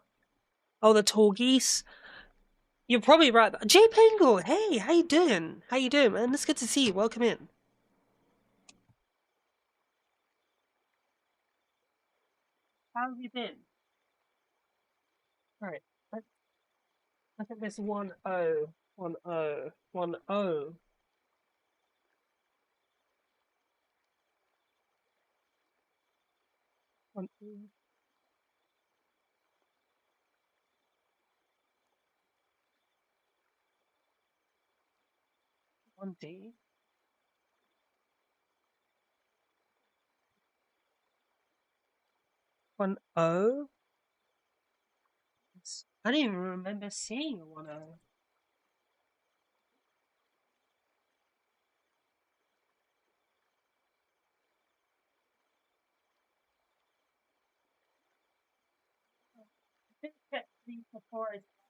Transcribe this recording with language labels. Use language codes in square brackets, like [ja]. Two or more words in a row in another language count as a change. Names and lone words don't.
[en] Oh, the Tallgeese. You're probably right. Jay Pengle, hey, how you doing? How you doing, man? It's good to see you. Welcome in. How have you been? All right. I think there's 1O, 1O, 1O. 1E, 1D, 1O. I don't even remember seeing a 1O. I think that these before is